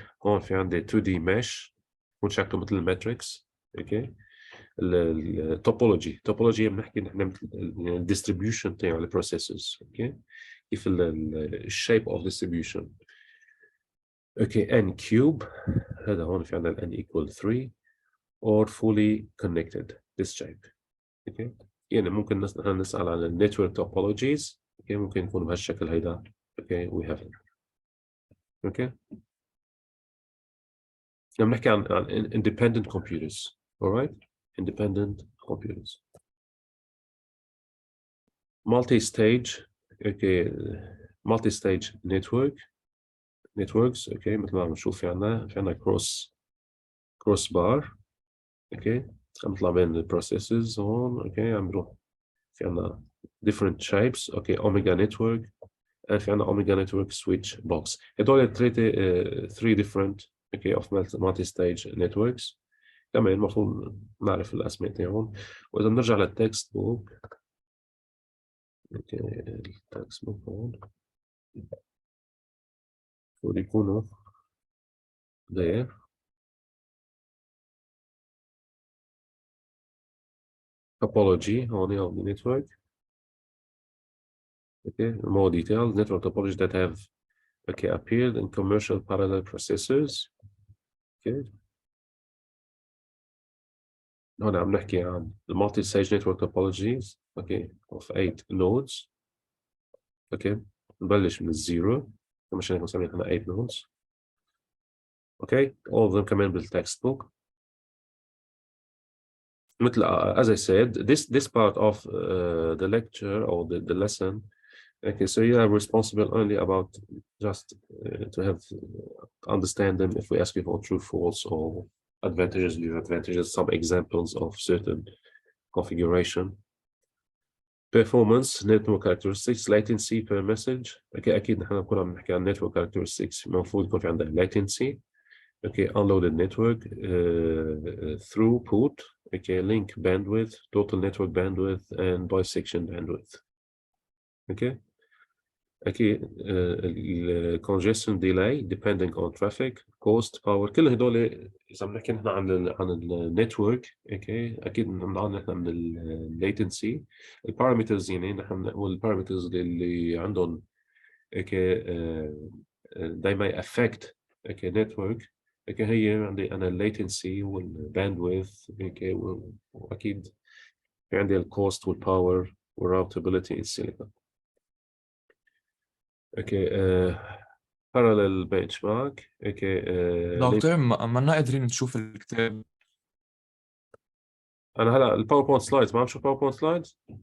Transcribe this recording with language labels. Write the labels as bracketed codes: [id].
[ar] هون في عندي 2D mesh هون شكله مثل الماتريكس. اوكي التوبولوجي بنحكي نحن مثل الديستريبيوشن تاع البروسيسز. اوكي كيف الشيب اوف distribution. [en] okay n cube [ar] هذا هون في عندنا [en] n equal 3 or fully connected this shape. [ar] اوكي يعني ممكن نسأل عن النتورك توبولوجيز. اوكي ممكن يكون بهالشكل هيدا. [en] Okay we have it. [ar] اوكي لما نحكي عن independent computers. [en] alright independent computers multi-stage. Okay multi-stage networks. [ar] اوكي مثل ما عم نشوف في عندنا cross bar. اوكي عم نطلع بين البروسيسز هون. اوكي عم نروح في عندنا [en] different shapes. [ar] اوكي omega network في عندنا اوميجا نتورك سويتش بوكس. هدول ثلاثه 3 different اوكي اوف مالتي ستيج نتوركس. كمان المفروض نعرف الاسماء تاعهم. واذا بنرجع للتكست بوك اوكي التكست بوك هون المفروض يكونوا [en] there topology [ar] هون [en] of the network. okay more details network topology that have okay appeared in commercial parallel processors. [ar] okay هون عم نحكي عن المالتي ستيج نتورك توبولوجيز اوكي [en] of 8 nodes. [ar] اوكي نبلش من الزيرو مش هنسميها احنا 8 nodes. اوكي [en] all of them [ar] كمان بالتكست بوك. [en] مثل as I said this part of the lecture or the lesson. Okay, so you are responsible only about just to have understand them if we ask you for true, false, or advantages, disadvantages, some examples of certain configuration. Performance, network characteristics, latency per message. [ar] Okay, أكيد نحن كنا عم نحكي عن [en] network characteristics [ar] المفروض يكون في عندنا latency. [en] Okay, unloaded network, throughput, okay, link bandwidth, total network bandwidth, and bisection bandwidth. Okay. أكيد congestion delay depending on traffic, cost, power. [ar] كل هدول إذا بنحكي نحن عن النتورك. اوكي أكيد بنعاني نحن من latency. البارامترز يعني نحن نقول البارامترز اللي عندهم اوكي دايما affect اوكي network. اوكي هي عندي انا الليتنسي والباندويث. اوكي واكيد في عندي الكوست والباور والراوتابيلتي السيليكون. [en] Okay parallel benchmark. Okay [ar] دكتور ما قادرين نشوف الكتاب. انا هلا الباوربوينت سلايدز ما عم شوف باوربوينت سلايدز.